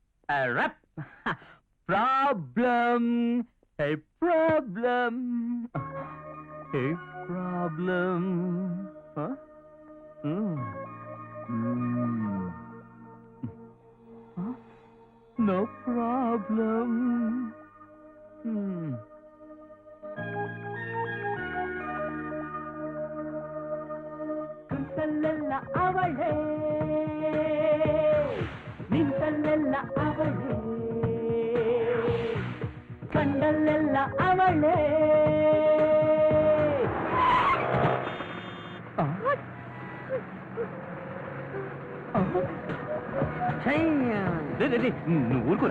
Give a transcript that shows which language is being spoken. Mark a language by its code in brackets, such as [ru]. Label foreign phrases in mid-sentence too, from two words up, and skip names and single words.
[en] problem problem problem. no problem. [kn] ಕುಂತಲ್ಲೆಲ್ಲ ಅವಳೇ, ನಿಂತಲ್ಲೆಲ್ಲ ಅವಳೇ, ಕಂಡಲ್ಲೆಲ್ಲ ಅವಳೇ. [te] నువ్వు ఊరుకోరా.